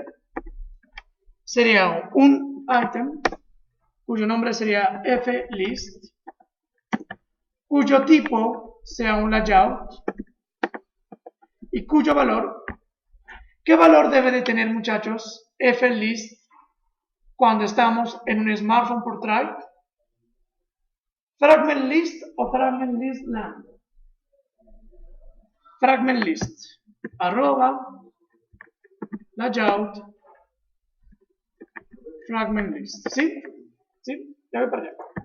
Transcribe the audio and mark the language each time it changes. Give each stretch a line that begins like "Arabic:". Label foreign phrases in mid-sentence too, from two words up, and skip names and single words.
Spanish: Sería un item cuyo nombre sería flist, cuyo tipo sea un layout y cuyo valor, ¿qué valor debe de tener, muchachos, flist cuando estamos en un smartphone por drive?
English: Fragment list o fragment list land. Fragment list arroba layout fragment list.
Spanish: ¿Sí? ¿Sí? Ya voy para allá.